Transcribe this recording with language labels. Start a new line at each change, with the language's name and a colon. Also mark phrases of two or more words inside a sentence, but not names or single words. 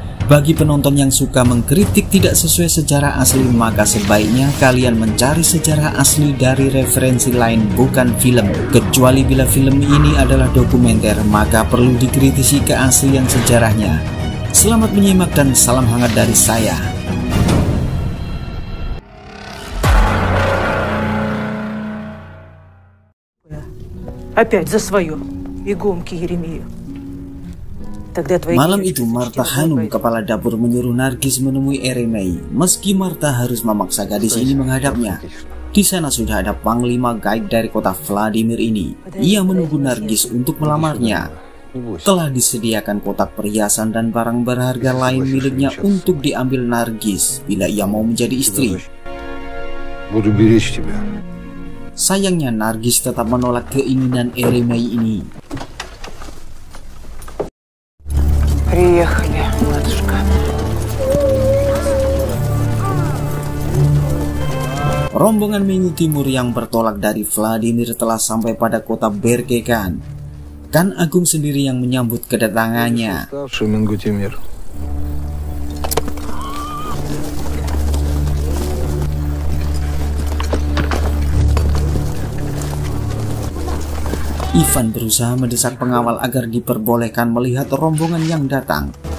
Indonesian: Bagi penonton yang suka mengkritik tidak sesuai sejarah asli, maka sebaiknya kalian mencari sejarah asli dari referensi lain, bukan film. Kecuali bila film ini adalah dokumenter, maka perlu dikritisi keaslian sejarahnya. Selamat menyimak dan salam hangat dari saya.
Russian: Опять за свое. Игомки Еремею.
Indonesian: Malam itu Marta Hanum, kepala dapur, menyuruh Nargis menemui Eremei. Meski Marta harus memaksa gadis ini menghadapnya, di sana sudah ada panglima gaib dari kota Vladimir ini. Ia menunggu Nargis untuk melamarnya. Telah disediakan kotak perhiasan dan barang berharga lain miliknya untuk diambil Nargis bila ia mau menjadi istri. Sayangnya Nargis tetap menolak keinginan Eremei ini.
Russian: Приехали, матушка.
Indonesian: Rombongan Mengu Timur yang bertolak dari Vladimir telah sampai pada kota Berkekan. Khan Agung sendiri yang menyambut kedatangannya. Ivan berusaha mendesak pengawal agar diperbolehkan melihat rombongan yang datang.